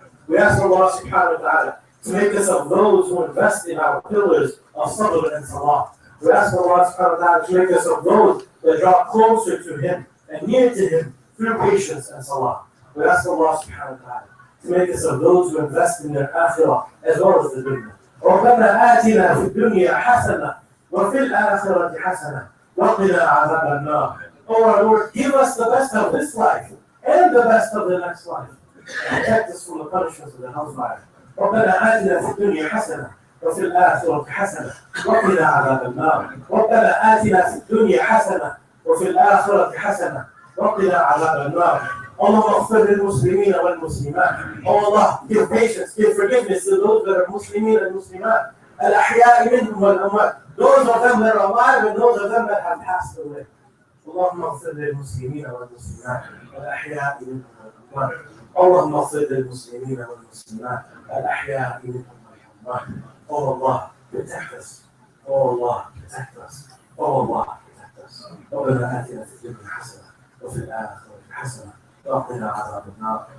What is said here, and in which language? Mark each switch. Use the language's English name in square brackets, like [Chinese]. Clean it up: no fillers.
[English] We ask Allah subhanahu wa ta'ala to make us of those who invest in our pillars of sabr and salah. We ask Allah subhanahu wa ta'ala to make us of those that draw closer to Him and near to Him through patience and salah. We ask Allah subhanahu wa ta'ala to make us of those who invest in their akhirah as well as the dunya. [Arabic] ربنا آتنا في الدنيا حسنة وفي الآخرة حسنة وقنا عذاب النار. [English] Oh our Lord, give us the best of this life and the best of the next life. Protect us from the punishments of the hellfire. [Arabic] ربنا آتنا في الدنيا حسنة وفي الآخرة حسنة وقنا عذاب النار. ربنا آتنا في الدنيا حسنة وفي الآخرة حسنة وقنا عذاب النار. اللهم اغفر للمسلمين والمسلمات. [English] Oh Allah, give patience, give forgiveness to those that are Muslimin and Muslimat. [Arabic] الأحياء منهم والأموات. [English] Those of them that are alive and those of them that have passed away. [Arabic] اللهم اغفر للمسلمين والمسلمات الأحياء منهم والأموات. اللهم اغفر للمسلمين والمسلمات الأحياء منهم والأموات. [English] Oh Allah, protect us. Oh Allah, protect us. Oh Allah, protect us. [Arabic] ربنا آتنا في الدنيا حسنة وفي الآخرة حسنة وقنا عذاب النار.